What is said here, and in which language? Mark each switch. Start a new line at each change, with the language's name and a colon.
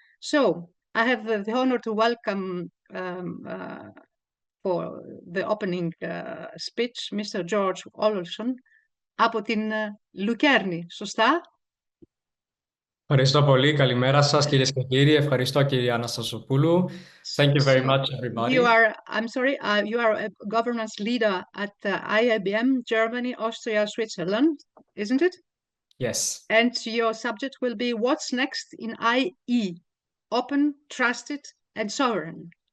English: So, I have the honor to welcome for the opening speech, Mr.
Greek: Georg Olowson, από την Λουκέρνη, σωστά? Ευχαριστώ πολύ. Καλημέρα σας, κυρίες και κύριοι. Ευχαριστώ, κύριε Αναστασοπούλου.
English: Thank you very much, everybody. You are a governance leader at IIBM, Germany, Austria, Switzerland, isn't it? Yes. And your subject will be what's next in IE, open, trusted, and sovereign.